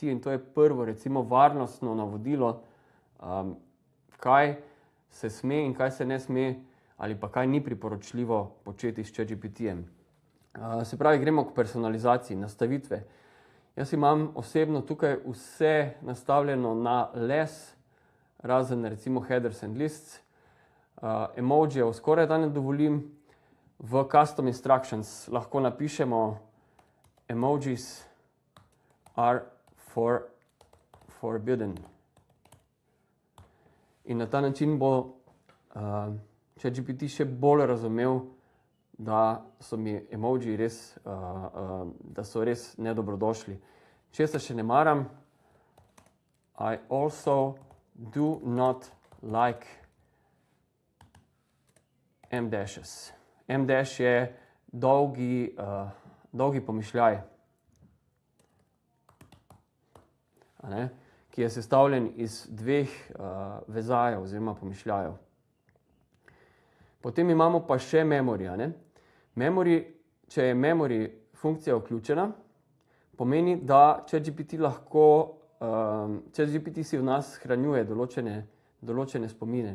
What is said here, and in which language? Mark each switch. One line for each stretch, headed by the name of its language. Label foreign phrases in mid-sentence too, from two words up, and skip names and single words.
Slovenian: In to je prvo, recimo, varnostno navodilo, kaj se sme in kaj se ne sme ali pa kaj ni priporočljivo početi s ChatGPT-jem. Se pravi, gremo k personalizaciji, nastavitve. Jaz imam osebno tukaj vse nastavljeno na les, razen recimo
English: headers and lists.
Slovenian: Emojijev skoraj da ne dovolim. V
English: custom instructions
Slovenian: lahko napišemo
English: emojis are forbidden.
Slovenian: In na ta način bo ChatGPT še bolj razumel, da so mi emojiji res, da so res nedobrodošli. Česa še ne maram?
English: I also do not like M-dashes.
Slovenian: M-dash je dolgi pomišljaj, ki je sestavljen iz 2 vezajev oziroma pomišljajev. Potem imamo pa še memory. Memory, če je memory funkcija vključena, pomeni, da ChatGPT si v nas shranjuje določene spomine.